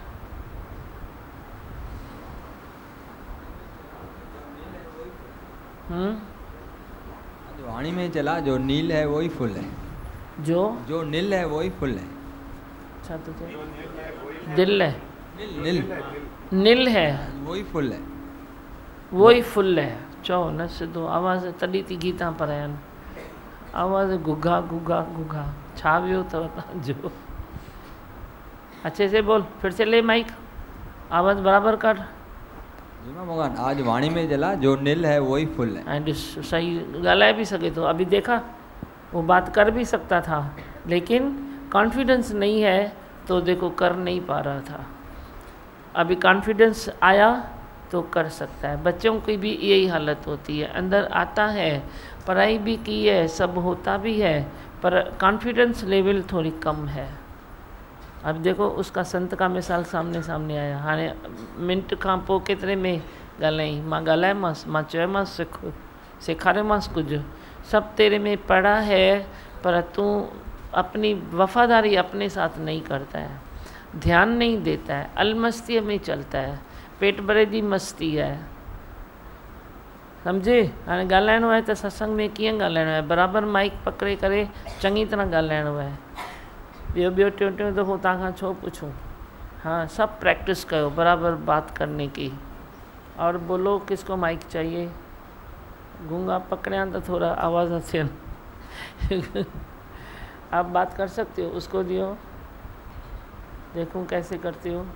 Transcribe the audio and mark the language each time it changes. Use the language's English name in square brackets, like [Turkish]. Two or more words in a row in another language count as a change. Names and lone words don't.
[Hindi] वाणी में चला, जो नील है वही फुल है। जो नील है वही फुल है। अच्छा, तो दिल है, नील है वही फुल है, वही फुल है। [Sindhi] चओ न सिधो आवाज़ तॾहिं थी गीता पढ़ायनि। आवाज़ गुगा गुगा गुगा, छा वियो अथव तव्हांजो? [Hindi] अच्छे से बोल, फिर से ले माइक, आवाज़ बराबर कर। [Sindhi] जी मां भगवान, आज वाणी में जला, जो नील है वही फुल है। [Hindi] एंड सही ॻाल्हाए भी सके तो। अभी देखा, वो बात कर भी सकता था, लेकिन कॉन्फिडेंस नहीं है तो देखो कर नहीं पा रहा था। अभी कॉन्फिडेंस आया तो कर सकता है। बच्चों की भी यही हालत होती है, अंदर आता है, पढ़ाई भी की है, सब होता भी है, पर कॉन्फिडेंस लेवल थोड़ी कम है। अब देखो उसका संत का मिसाल सामने आया। [Sindhi] हाणे मिंट खां पोइ केतिरे में ॻाल्हाई, मां ॻाल्हायोमांसि, मां चयोमांसि सेखारियोमांसि [Hindi] कुछ, सब तेरे में पढ़ा है, पर तू अपनी वफादारी अपने साथ नहीं करता है, ध्यान नहीं देता है, अलमस्ती में चलता है, पेट भरे जी मस्ती है, सम्झे? [Sindhi] हाणे ॻाल्हाइणो आहे त सत्संग में कीअं ॻाल्हाइणो आहे, बराबरि माइक पकड़े करे चङी तरह ॻाल्हाइणो आहे। ॿियो टियों दफ़ो तव्हां खां छो पुछूं? [Hindi] हाँ, सब प्रैक्टिस करो बराबर बात करने की। और बोलो किसको माइक चाहिए? गूंगा पकड़िया तो थोड़ा [Sindhi] आवाज़ अचे। [Hindi] आप बात कर सकते हो, उसको दियो, देखूं कैसे करते हो।